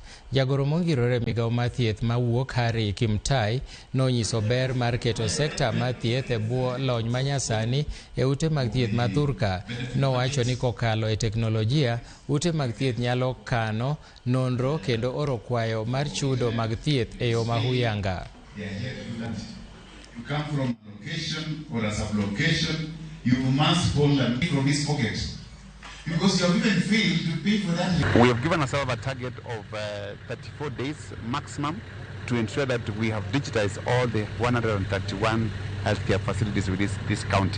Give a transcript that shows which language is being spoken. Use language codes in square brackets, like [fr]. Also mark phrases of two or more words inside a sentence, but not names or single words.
[luo] Jagoro mongirore e migawo mar thieth mawuok Harry Kimtai nonyiso ber mar keto sekta mar thieth e bwo lony manyasani e ute mag thieth ma Thurka. Nowacho ni kokalo e teknolojia, ute mag thieth nyalo kano, nonro kendo oro kwayo mar chudo mag thieth e yo mahuyanga. [en] You come from a location or a sub-location, you must hold a from his pocket. Because you have even failed to pay for that. We have given ourselves a target of 34 days maximum to ensure that we have digitized all the 131 healthcare facilities within this county.